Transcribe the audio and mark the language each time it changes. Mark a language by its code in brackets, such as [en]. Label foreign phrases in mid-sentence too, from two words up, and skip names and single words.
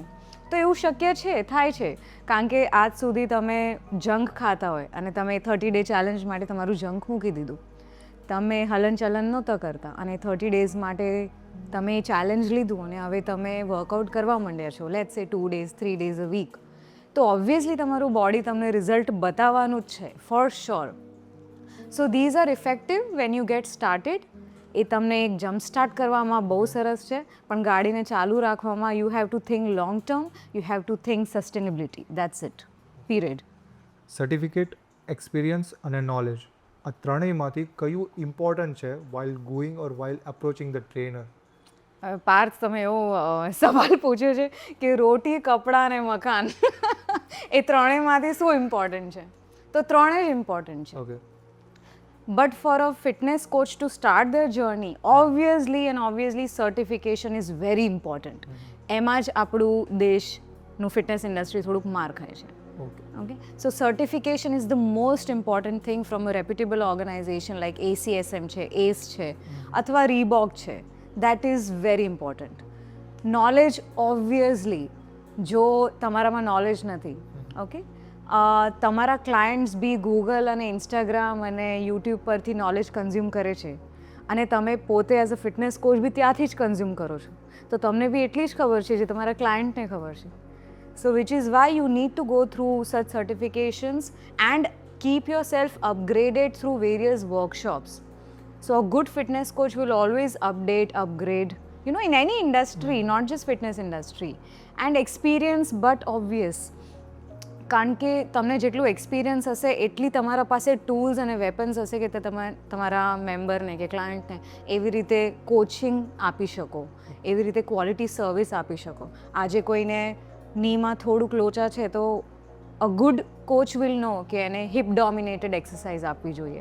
[gu] તો એવું શક્ય છે થાય છે કારણ કે આજ સુધી તમે જંક ખાતા હોય અને તમે [en] 30 day challenge [gu] માટે તમારું જંક મૂકી દીધું તમે હલનચલન નહોતા કરતા અને 30 ડેઝ માટે તમે ચેલેન્જ લીધું અને હવે તમે વર્કઆઉટ કરવા માંડ્યા છો [en] let's say 2 days 3 days a week [gu] તો ઓબ્વિયસલી તમારું બોડી તમને રિઝલ્ટ બતાવવાનું જ છે [en] for sure so these are effective when you get started [gu] એ તમને એક [en] jump start [gu] કરવામાં બહુ સરસ છે પણ ગાડીને ચાલુ રાખવામાં [en] you have to think long term you have to think sustainability that's it period certificate experience [gu] અને નોલેજ આ ત્રણેયમાંથી કયું ઇમ્પોર્ટન્ટ છે [en] while going or while approaching the trainer [gu] પાર્થ તમે એવો સવાલ પૂછ્યો છે કે રોટી કપડાં અને મકાન એ ત્રણેયમાંથી શું ઇમ્પોર્ટન્ટ છે તો ત્રણેય ઇમ્પોર્ટન્ટ છે [en] ઓકે But for a fitness coach to start their journey, obviously certification is very important. [gu] એમાં જ આપણું દેશનું ફિટનેસ ઇન્ડસ્ટ્રી થોડુંક માર ખાય છે. [en] ઓકે. Okay, so certification is the most important thing from a reputable organization like ACSM છે, ACE છે, અથવા Reebok છે. That is very important. Knowledge obviously, [gu] જો તમારામાં નોલેજ નથી, ઓકે, તમારા ક્લાયન્ટ્સ બી ગૂગલ અને ઇન્સ્ટાગ્રામ અને યુટ્યુબ પરથી નોલેજ કન્ઝ્યુમ કરે છે અને તમે પોતે [en] as a fitness coach [gu] બી ત્યાંથી જ કન્ઝ્યુમ કરો છો, તો તમને બી એટલી જ ખબર છે જે તમારા ક્લાયન્ટને ખબર છે. [en] So which is why you need to go through such certifications and keep yourself upgraded through various workshops. So a good fitness coach will always upgrade, you know, in any industry, not just fitness industry. And experience but obvious. [gu] કારણ કે તમને જેટલું એક્સપિરિયન્સ હશે એટલી તમારા પાસે ટૂલ્સ અને વેપન્સ હશે કે તમે તમારા મેમ્બરને કે ક્લાયન્ટને એવી રીતે કોચિંગ આપી શકો, એવી રીતે [en] quality service [gu] આપી શકો. આજે કોઈને નીમાં થોડુંક લોચા છે તો [en] a good coach will know [gu] કે એને [en] hip dominated exercise [gu] આપવી જોઈએ.